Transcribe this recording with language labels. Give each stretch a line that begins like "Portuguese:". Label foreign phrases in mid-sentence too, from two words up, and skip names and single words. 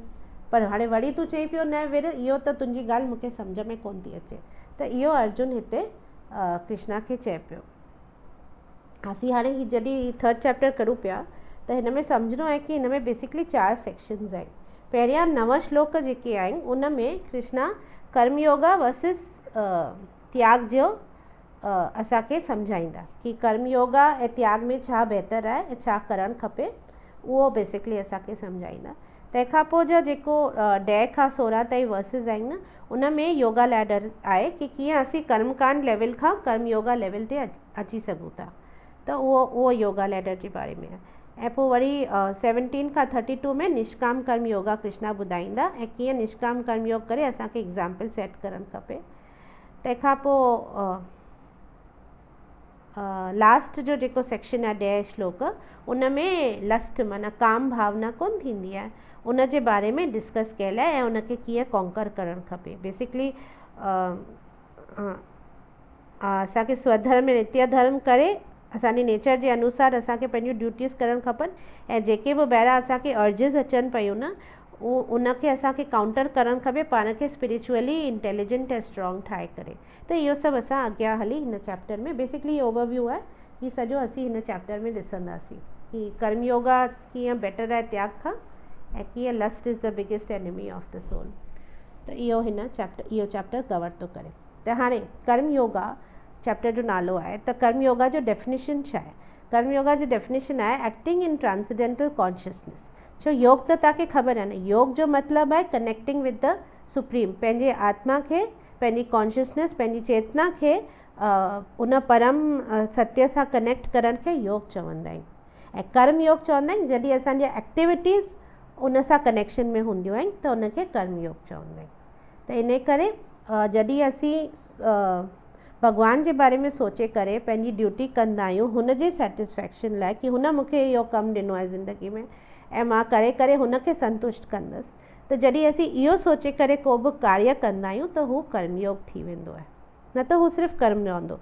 Sindhi: पर हाणे वरी तूं चई पियो न विढ़, इहो त तुंहिंजी ॻाल्हि मूंखे सम्झ में कोन थी अचे। त इहो अर्जुन हिते कृष्णा खे चए पियो। असीं हाणे ही जॾहिं
English: third chapter
Sindhi: करूं पिया त हिन में सम्झणो आहे कि हिन में बेसिकली 4 सेक्शन्स आहिनि। पहिरियां 9 श्लोक जेके आहिनि उन में कृष्णा कर्मयोगा वर्सिस त्याग जो असांखे सम्झाईंदा कि कर्मयोगा ऐं त्याग में छा बहितर आहे ऐं छा करणु खपे, उहो बेसिकली असांखे सम्झाईंदा। तंहिंखां पोइ जा जेको 10 खां 16 ताईं वर्सिस आहिनि न, उन में
English: yoga ladder
Sindhi: आहे कि कीअं असीं कर्मकांड लेवल खां कर्मयोगा लेवल ते अची सघूं था, त उहो
English: yoga ladder
Sindhi: जे बारे में आहे। ऐं पोइ वरी 17 खां 32 में निष्काम कर्म योगा कृष्णा ॿुधाईंदा ऐं कीअं निष्काम कर्म योग करे असांखे
English: example set
Sindhi: करणु खपे। तंहिंखां पोइ लास्ट जो जेको सेक्शन आहे 10 श्लोक, उन में लस्ट माना काम भावना कोन थींदी आहे, उन जे बारे में डिस्कस कयल आहे ऐं उनखे कीअं कॉन्कर करणु खपे। बेसिकली असांखे स्वधर्म नित्य धर्म करे असांजे नेचर जे अनुसार असांखे पंहिंजियूं ड्यूटीज़ करणु खपनि ऐं जेके बि ॿाहिरां असांखे अर्जिस अचनि पियूं न, उनखे असांखे काउंटर करणु खपे पाण खे
English: spiritually intelligent
Sindhi: ऐं स्ट्रॉन्ग ठाहे करे। त इहो सभु असां अॻियां हली हिन चैप्टर में बेसिकली ओवरव्यू आहे, ही सॼो असीं हिन चैप्टर में ॾिसंदासीं कि कर्मयोगा कीअं बेटर आहे त्याग खां ऐं कीअं
English: lust is the biggest enemy of the soul.
Sindhi: त इहो इहो चैप्टर कवर थो करे। त हाणे कर्मयोगा चैप्टर जो नालो आहे, त कर्मयोगा जो डेफिनेशन छा आहे? कर्मयोगा जो डेफिनेशन आहे
English: acting in transcendental consciousness.
Sindhi: छो योग त तव्हांखे ख़बर आहे न, योग जो मतिलबु आहे
English: connecting with the supreme,
Sindhi: पंहिंजे आत्मा खे, पंहिंजी कॉन्शियसनेस, पंहिंजी चेतना खे उन परम सत्य सां कनेक्ट करण खे योग चवंदा आहिनि। ऐं कर्म योग चवंदा आहिनि जॾहिं असांजी एक्टिविटीज़ उन सां कनेक्शन में हूंदियूं आहिनि त उनखे कर्म योग चवंदा आहिनि। त इन करे जॾहिं असीं भॻवान जे बारे में सोचे करे पंहिंजी ड्यूटी कंदा आहियूं हुन जे सेटिस्फैक्शन लाइ कि हुन मूंखे इहो कमु ॾिनो आहे ज़िंदगी में ऐं मां करे करे हुनखे संतुष्ट कंदसि, त जॾहिं असीं इहो सोचे करे को बि कार्य कंदा आहियूं त हू कर्मयोग थी वेंदो आहे, न त हू सिर्फ़ु कर्म रहंदो।